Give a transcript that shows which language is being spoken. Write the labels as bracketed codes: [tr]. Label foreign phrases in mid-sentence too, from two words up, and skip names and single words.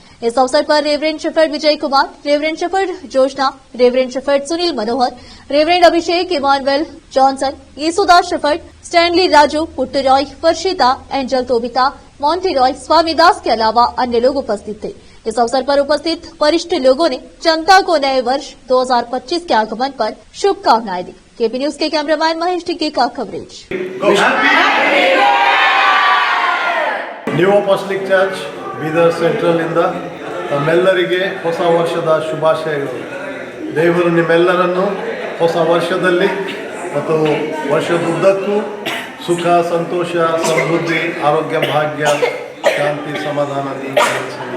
[hi] इस अवसर पर रेवरेंड शेफर्ड विजय कुमार, रेवरेंड शेफर्ड जोशना, रेवरेंड शेफर्ड सुनील मनोहर, रेवरेंड अभिषेक इमानुएल जॉनसन, यीशुदास शेफर्ड, स्टैनली राजू, पुट्टू रॉय, वर्षिता, एंजल तोबिता, मोंटी रॉय, स्वामी दास के अलावा अन्य लोग उपस्थित थे। इस अवसर पर उपस्थित वरिष्ठ लोगों ने जनता को नए वर्ष 2025 के आगमन पर शुभकामनाएं दी। केपी न्यूज के कैमरामैन महेश टिक्की का कवरेज। [kn] ನ್ಯೂ ಅಪೋಸ್ಟಲಿಕ್ ಚರ್ಚ್ ಬೀದರ್ ಸೆಂಟ್ರಲ್ ಇಂದ ತಮ್ಮೆಲ್ಲರಿಗೆ ಹೊಸ ವರ್ಷದ ಶುಭಾಶಯಗಳು. ದೇವರು ನಿಮ್ಮೆಲ್ಲರನ್ನು ಹೊಸ ವರ್ಷದಲ್ಲಿ ಮತ್ತು ವರ್ಷದುದ್ದಕ್ಕೂ ಸುಖ, ಸಂತೋಷ, ಸಮೃದ್ಧಿ, ಆರೋಗ್ಯ, ಭಾಗ್ಯ, ಶಾಂತಿ, ಸಮಾಧಾನ ನೀಡಿಸಲಿ.